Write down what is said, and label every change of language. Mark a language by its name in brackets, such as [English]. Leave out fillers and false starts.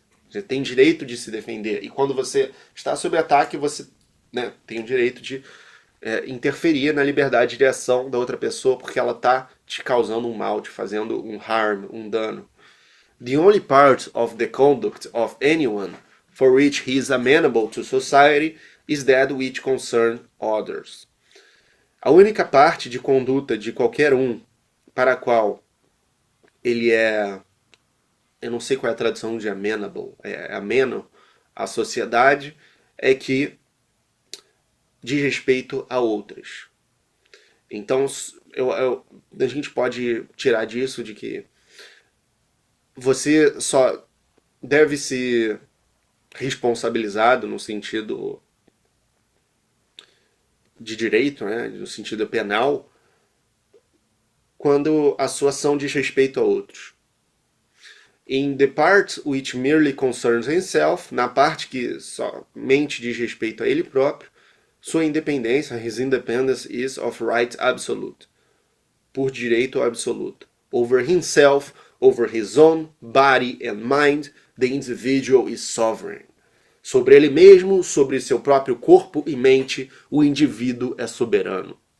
[Portuguese] Você tem direito de se defender, e quando você está sob ataque, você tem o direito de interferir na liberdade de ação da outra pessoa, porque ela está te causando um mal, te fazendo um harm, um dano. [English] The only part of the conduct of anyone for which he is amenable to society is that which concern others. [Portuguese] A única parte de conduta de qualquer um para a qual ele eu não sei qual é a tradução de amenable, ameno à sociedade, é que diz respeito a outras. Então, a gente pode tirar disso de que você só deve ser responsabilizado no sentido de direito, no sentido penal, quando a sua ação diz respeito a outros. [English] In the part which merely concerns himself, [Portuguese] na parte que somente diz respeito a ele próprio, sua independência, [English] his independence is of right absolute, [Portuguese] por direito absoluto. [English] Over himself, over his own body and mind, the individual is sovereign. [Portuguese] Sobre ele mesmo, sobre seu próprio corpo e mente, o indivíduo é soberano.